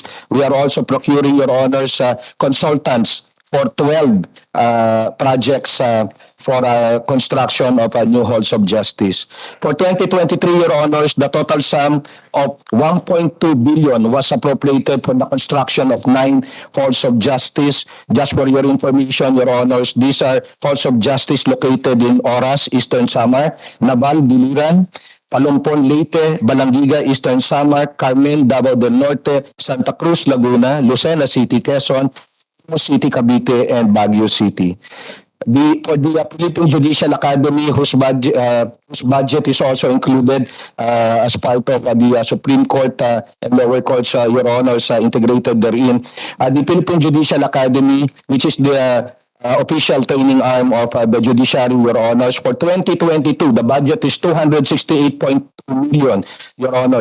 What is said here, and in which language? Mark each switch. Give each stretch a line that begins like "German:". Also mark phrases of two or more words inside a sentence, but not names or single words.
English: We are also procuring, Your Honors, consultants for 12 projects for construction of new halls of justice. For 2023, Your Honors, the total sum of 1.2 billion was appropriated for the construction of 9 halls of justice. Just for your information, Your Honors, these are halls of justice located in Oras, Eastern Samar, Naval, Biliran, Palumpon, Leyte, Balangiga, Eastern Samar, Carmen, Davao del Norte, Santa Cruz, Laguna, Lucena City, Quezon, City, Cavite, and Baguio City. For the Philippine Judicial Academy, whose budget is also included as part of the Supreme Court and lower courts, Your Honors, integrated therein. The Philippine Judicial Academy, which is the official training arm of the Judiciary, Your Honors, for 2022, the budget is 268.2 million, Your Honors.